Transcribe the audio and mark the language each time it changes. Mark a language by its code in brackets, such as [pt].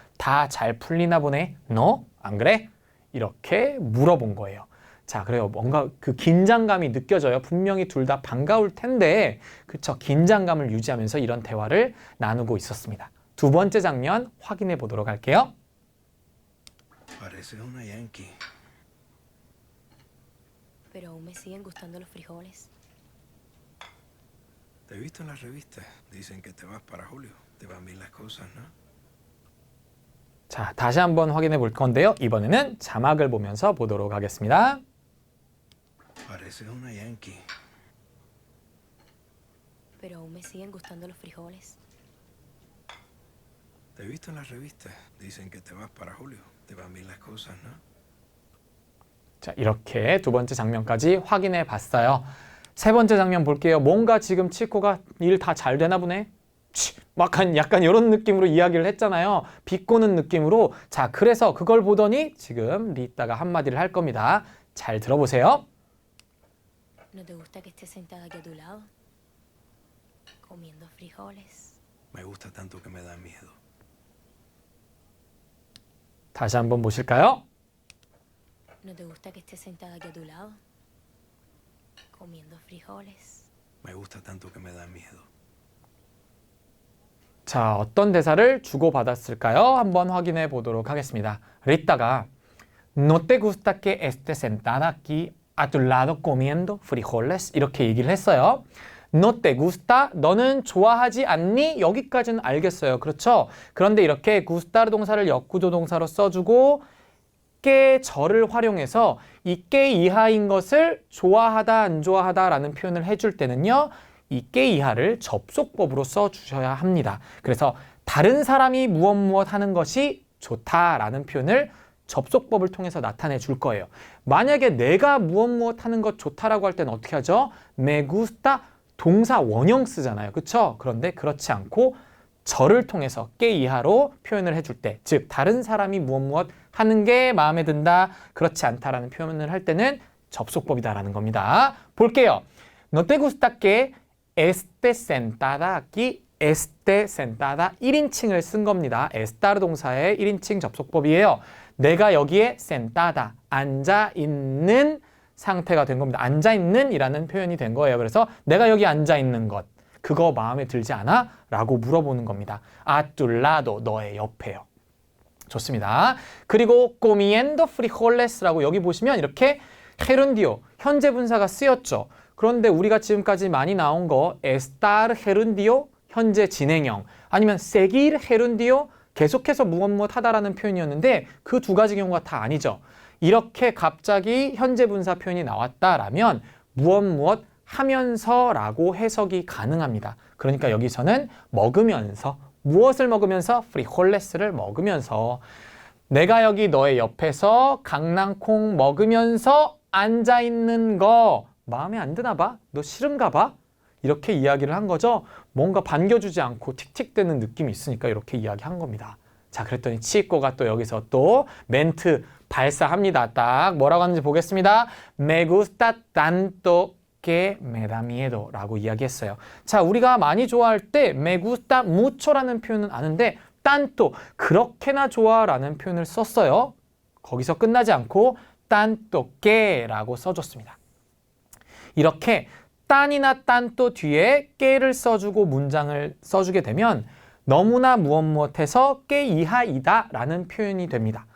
[ko] 다 잘 풀리나 보네. 너? 안 그래? 이렇게 물어본 거예요. 자, 그래요. 뭔가 그 긴장감이 느껴져요. 분명히 둘 다 반가울 텐데, 그쵸? 긴장감을 유지하면서 이런 대화를 나누고 있었습니다. 두 번째 장면 확인해 보도록 할게요. [es] Pareces una yankee. Pero aún me siguen gustando los frijoles. Te he visto en las revistas. Dicen que te vas para Julio. Te van bien las cosas, ¿no? [ko] 자, 다시 한번 확인해 볼 건데요. 이번에는 자막을 보면서 보도록 하겠습니다. [es] Pareces una yankee. Pero aún me siguen gustando los frijoles. Te he visto en las revistas. Dicen que te vas para Julio. Te van bien las cosas, ¿no? [ko] 자, 이렇게 두 번째 장면까지 확인해 봤어요. 세 번째 장면 볼게요. 뭔가 지금 치코가 일 다 잘 되나 보네. 약간 이런 느낌으로 이야기를 했잖아요. 비꼬는 느낌으로. 자, 그래서 그걸 보더니 지금 리따가 한마디를 할 겁니다. 잘 들어보세요. [es] ¿No te gusta que esté sentada aquí a tu lado? Comiendo frijoles. Me gusta tanto que me da miedo. [ko] 다시 한번 보실까요? [es] ¿No te gusta que esté sentada aquí a tu lado? Comiendo frijoles. Me gusta tanto que me da miedo. [ko] 자, 어떤 대사를 주고받았을까요? 한번 확인해 보도록 하겠습니다. 리따가 [es] No te gusta que esté sentada aquí a tu lado comiendo frijoles? [ko] 이렇게 얘기를 했어요. [es] No te gusta, [ko] 너는 좋아하지 않니? 여기까지는 알겠어요. 그렇죠? 그런데 이렇게 gustar 동사를 역구조 동사로 써주고 que 절을 활용해서 이 que 이하인 것을 좋아하다, 안 좋아하다 라는 표현을 해줄 때는요. 이 que 이하를 접속법으로 써주셔야 합니다. 그래서 다른 사람이 무엇 하는 것이 좋다라는 표현을 접속법을 통해서 나타내 줄 거예요. 만약에 내가 무엇 하는 것 좋다라고 할 때는 어떻게 하죠? [es] Me gusta [ko] 동사 원형 쓰잖아요. 그렇죠? 그런데 그렇지 않고 절을 통해서 que 이하로 표현을 해줄 때, 즉 다른 사람이 무엇 하는 게 마음에 든다, 그렇지 않다라는 표현을 할 때는 접속법이다라는 겁니다. 볼게요. [es] No te gusta que estés sentada aquí. esté sentada [ko] 1인칭을 쓴 겁니다. estar 동사의 1인칭 접속법이에요. 내가 여기에 sentada 앉아 있는 상태가 된 겁니다. 앉아 있는 이라는 표현이 된 거예요. 그래서 내가 여기 앉아 있는 것, 그거 마음에 들지 않아? 라고 물어보는 겁니다. [es] a tu lado, [ko] 너의 옆에요. 좋습니다. 그리고 [es] comiendo frijoles [ko] 라고 여기 보시면 이렇게 gerundio, 현재 분사가 쓰였죠. 그런데 우리가 지금까지 많이 나온 거 estar gerundio, 현재 진행형, 아니면 seguir gerundio, 계속해서 무엇 하다라는 표현이었는데 그 두 가지 경우가 다 아니죠. 이렇게 갑자기 현재 분사 표현이 나왔다라면 무엇 하면서라고 해석이 가능합니다. 그러니까 여기서는 먹으면서, 무엇을 먹으면서? 프리홀레스를 먹으면서. 내가 여기 너의 옆에서 강낭콩 먹으면서 앉아있는 거 마음에 안 드나 봐? 너 싫은가 봐? 이렇게 이야기를 한 거죠. 뭔가 반겨주지 않고 틱틱대는 느낌이 있으니까 이렇게 이야기한 겁니다. 자, 그랬더니 치코가 또 여기서 또 멘트 발사합니다. 딱 뭐라고 하는지 보겠습니다. [es] Me gusta tanto que me da miedo [ko] 라고 이야기했어요. 자, 우리가 많이 좋아할 때 [es] me gusta mucho [ko] 라는 표현은 아는데 tanto, 그렇게나 좋아라는 표현을 썼어요. 거기서 끝나지 않고 tanto que 라고 써줬습니다. 이렇게 tan이나 tanto 뒤에 que를 써주고 문장을 써주게 되면 너무나 무엇해서 que 이하이다 라는 표현이 됩니다.